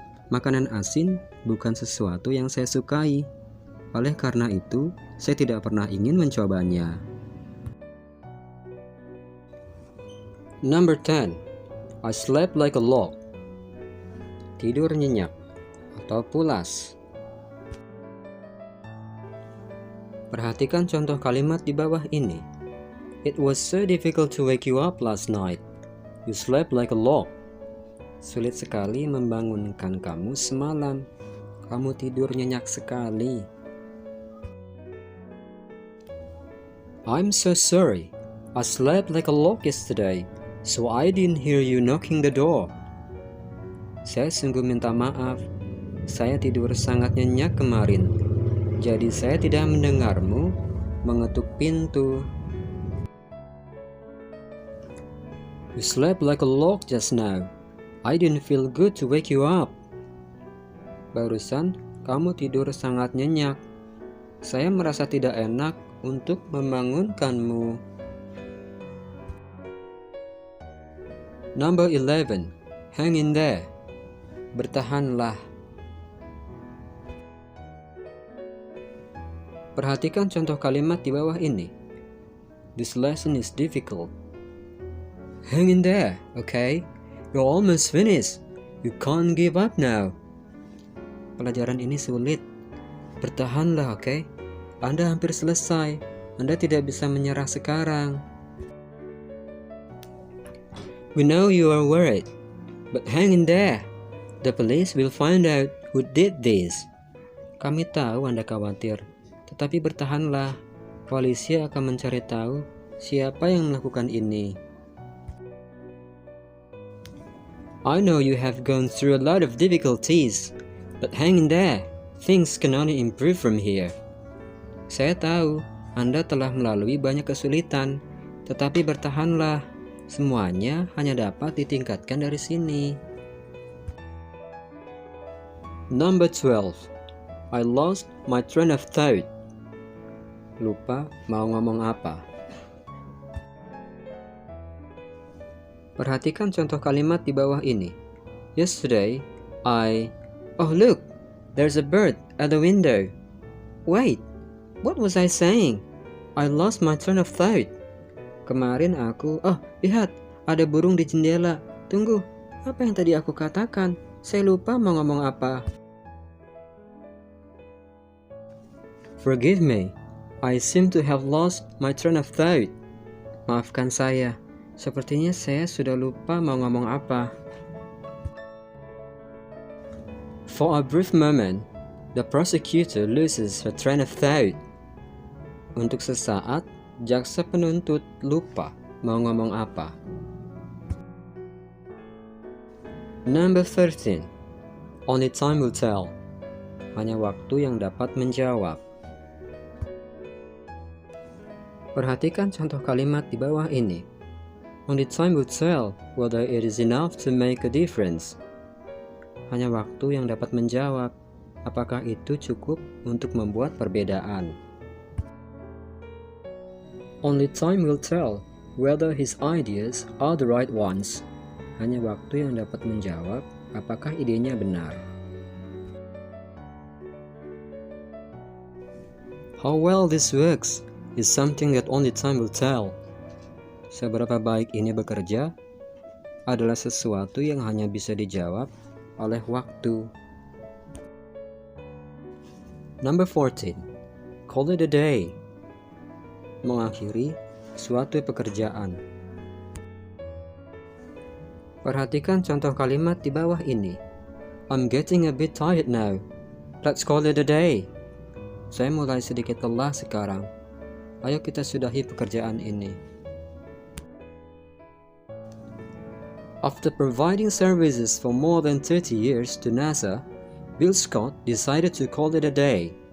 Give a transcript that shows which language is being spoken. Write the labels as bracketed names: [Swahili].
[Indonesian] Makanan asin bukan sesuatu yang saya sukai. Oleh karena itu, saya tidak pernah ingin mencobanya. [English] Number 10. I slept like a log. [Indonesian] Tidur nyenyak atau pulas. Perhatikan contoh kalimat di bawah ini. [English] It was so difficult to wake you up last night. You slept like a log. [Indonesian] Sulit sekali membangunkan kamu semalam. Kamu tidur nyenyak sekali. [English] I'm so sorry. I slept like a log yesterday, so I didn't hear you knocking the door. [Indonesian] Saya sungguh minta maaf. Saya tidur sangat nyenyak kemarin, jadi saya tidak mendengarmu mengetuk pintu. [English] You slept like a log just now. I didn't feel good to wake you up. [Indonesian] Barusan kamu tidur sangat nyenyak. Saya merasa tidak enak untuk membangunkanmu. [English] Number 11. Hang in there. [Indonesian] Bertahanlah. Perhatikan contoh kalimat di bawah ini. [English] This lesson is difficult. Hang in there, okay? You're almost finished. You can't give up now. [Indonesian] Pelajaran ini sulit. Bertahanlah, okay? Anda hampir selesai. Anda tidak bisa menyerah sekarang. [English] We know you are worried, but hang in there. The police will find out who did this. [Indonesian] Kami tahu Anda khawatir, tetapi bertahanlah. Polisi akan mencari tahu siapa yang melakukan ini. [English] I know you have gone through a lot of difficulties, but hang in there. Things can only improve from here. [Indonesian] Saya tahu Anda telah melalui banyak kesulitan, tetapi bertahanlah. Semuanya hanya dapat ditingkatkan dari sini. [English] Number 12. I lost my train of thought. [Indonesian] Lupa mau ngomong apa. Perhatikan contoh kalimat di bawah ini. [English] Yesterday, Oh look, there's a bird at the window. Wait, what was I saying? I lost my train of thought. [Indonesian] Kemarin lihat, ada burung di jendela. Tunggu, apa yang tadi aku katakan? Saya lupa mau ngomong apa. [English] Forgive me, I seem to have lost my train of thought. [Indonesian] Maafkan saya, sepertinya saya sudah lupa mau ngomong apa. [English] For a brief moment, the prosecutor loses her train of thought. [Indonesian] Untuk sesaat, jaksa penuntut lupa mau ngomong apa. [English] Number 13. Only time will tell. [Indonesian] Hanya waktu yang dapat menjawab. Perhatikan contoh kalimat di bawah ini. [English] Only time will tell whether it is enough to make a difference. [Indonesian] Hanya waktu yang dapat menjawab apakah itu cukup untuk membuat perbedaan. [English] Only time will tell whether his ideas are the right ones. [Indonesian] Hanya waktu yang dapat menjawab apakah idenya benar. [English] How well this works is something that only time will tell. [Indonesian] Seberapa baik ini bekerja adalah sesuatu yang hanya bisa dijawab oleh waktu. [English] Number 14. Call it a day. [Indonesian] Mengakhiri suatu pekerjaan. Perhatikan contoh kalimat di bawah ini. [English] I'm getting a bit tired now. Let's call it a day. [Indonesian] Saya mulai sedikit lelah sekarang. Ayo kita sudahi pekerjaan ini. [English] After providing services for more than 30 years to NASA, Bill Scott decided to call it a day.